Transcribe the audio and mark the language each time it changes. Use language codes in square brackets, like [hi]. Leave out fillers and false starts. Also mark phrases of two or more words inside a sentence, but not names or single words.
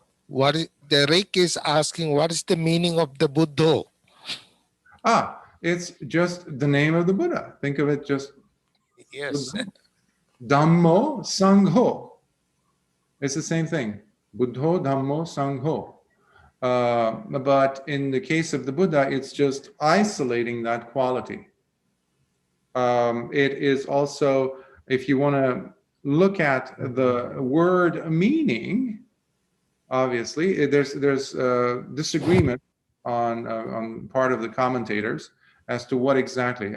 [en] What is, the Rick is asking, what is the meaning of the Buddha? It's just the name of the Buddha. Think of it just Yes. [pi] Buddha. Dhammo Sangho. [en] It's the same thing. [pi] Buddho Dhammo Sangho. [en] But in the case of the Buddha, it's just isolating that quality. It is also, if you want to look at the word meaning, obviously, there's disagreement on part of the commentators as to what exactly.